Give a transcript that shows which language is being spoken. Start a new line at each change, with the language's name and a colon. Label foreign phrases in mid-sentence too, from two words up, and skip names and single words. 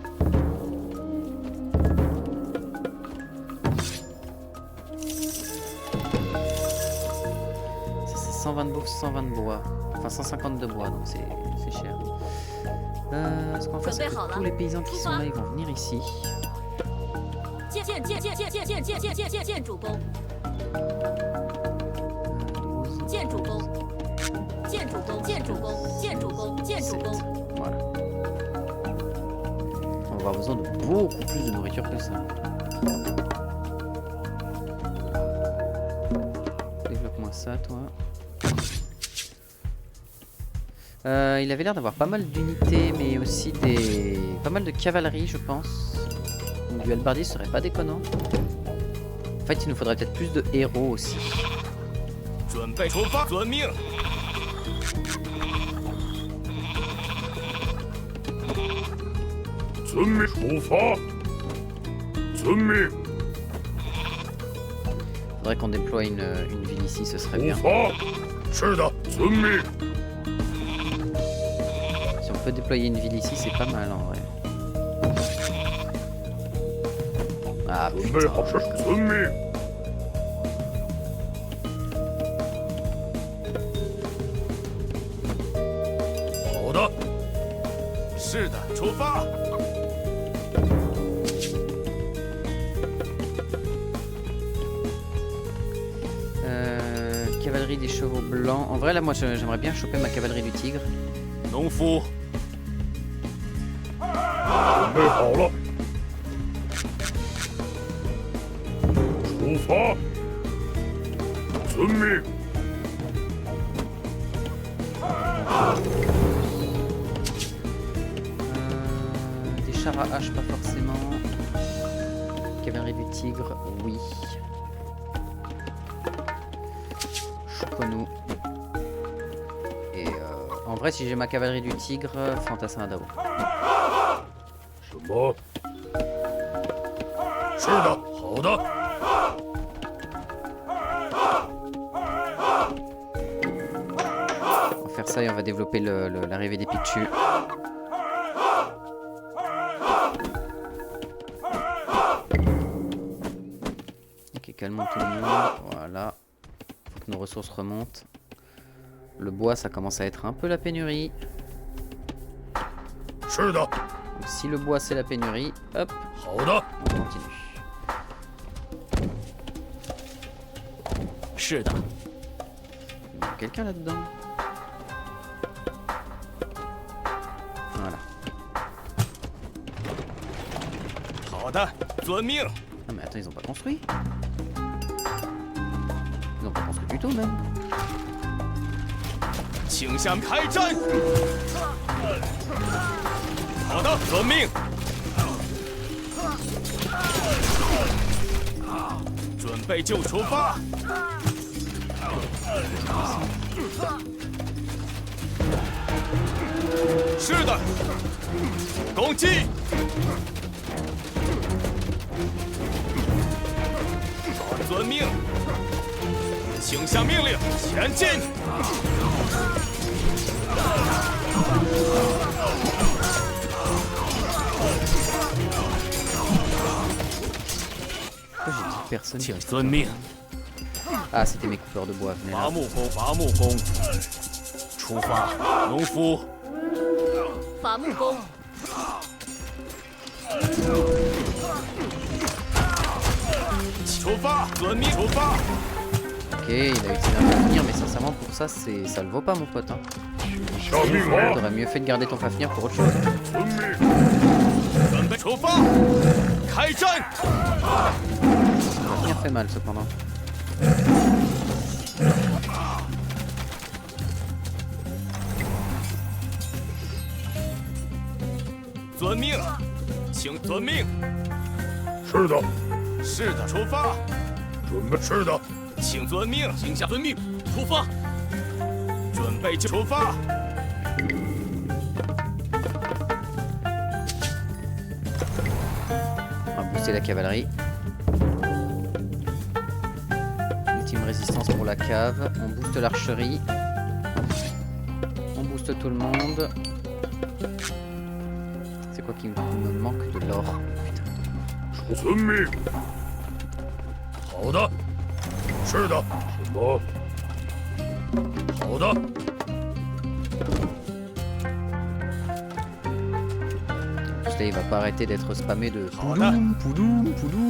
French: Ça c'est 120 de bouffe, 120 de bois. Enfin 150 de bois, donc c'est cher. Ce qu'on va faire, c'est que tous les paysans qui sont là, ils vont venir ici.
Chinese: 建筑工，建筑工，建筑工，建筑工，建筑工，建筑工。
French: Voilà. On va avoir besoin de beaucoup plus de nourriture que ça. Développe-moi ça, toi. Il avait l'air d'avoir pas mal d'unités, mais aussi pas mal de cavalerie, je pense. Donc du halbardier serait pas déconnant. En fait, il nous faudrait peut-être plus de héros aussi.
Chinese: 准备出发，遵命。遵命，出发。遵命，
French: Faudrait qu'on déploie une ville ici, ce serait bien.
Chinese: 出发。是的，遵命。
French: Si on peut déployer une ville ici, c'est pas mal en vrai. Ah
Chinese: 准备
French: putain.
Chinese: 好，是遵命。好的，是的，出发。
French: Cavalerie des chevaux blancs. En vrai, là, moi, j'aimerais bien choper ma cavalerie du tigre.
Chinese: 农夫，准备好了，出发，遵命。
French: Des chars à hache, pas forcément. Cavalerie du tigre, oui. Choconou. Et en vrai, si j'ai ma cavalerie du tigre, fantassin d'abord.
Chinese: 什么？是的，好的。
French: On va faire ça et on va développer l'arrivée des Pichu. Ok, calmons tout le monde. Voilà. Faut que nos ressources remontent. Le bois, ça commence à être un peu la pénurie.
Chinese: 是的，
French: Donc, si le bois, c'est la pénurie, hop,
Chinese: 好的，
French: on continue.
Chinese: 是的，
French: Il y a quelqu'un là-dedans. Voilà.
Chinese: 好的，遵命。
French: Ah mais attends, ils ont pas construit. Ils ont pas construit du tout même.
Chinese: 请向开战。好的，遵命。准备就出发。是的，攻击。遵命。请下命令，前进。
French: Pourquoi j'ai dit personne?
Chinese: 请遵命。
French: Ah, c'était mes coupeurs de bois. Venez là.
Chinese: 伐木工，伐木工，出发。农夫，伐木工，出发，遵命，出发。
French: Ok, il a utilisé un Fafnir, mais sincèrement pour ça, ça le vaut pas mon pote. Hein.
Chinese: 下命令，
French: T'aurais mieux fait de garder ton Fafnir pour autre chose.
Chinese: 遵命。准备出发，开战。
French: Fafnir fait mal cependant.
Chinese: 遵命，请遵命。是的，是的，出发，准备。是的，请遵命，请下遵命，出发。准备就出发。
French: On va booster la cavalerie. Ultime résistance pour la cave. On booste l'archerie. On booste tout le monde. C'est quoi qui me manque? De l'or. Putain.
Chinese: 遵命。好的，是的。什么？好的，
French: Parce que là, il va pas arrêter d'être spammé de Oh là. poudoum, poudoum, poudoum.